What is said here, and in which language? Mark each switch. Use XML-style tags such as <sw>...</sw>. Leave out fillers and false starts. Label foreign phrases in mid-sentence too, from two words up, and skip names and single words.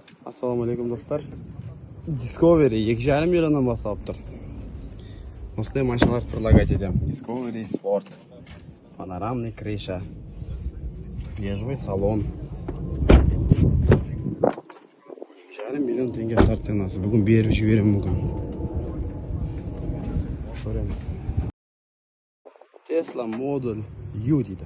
<uz>Assalomu alaykum do'stlar. Discovery 2,5 milliondan boshlab tur.</uz> <kk>Осындай машиналар предлагать етем.</kk> <ru>Discovery Sport. Панорамный крыша. Бежевый салон.</ru> <kk>2,5 миллион теңге старт ценасы. Бүгін беріп жіберем мүмкін. Көреміз. Tesla Model U дейді.</kk>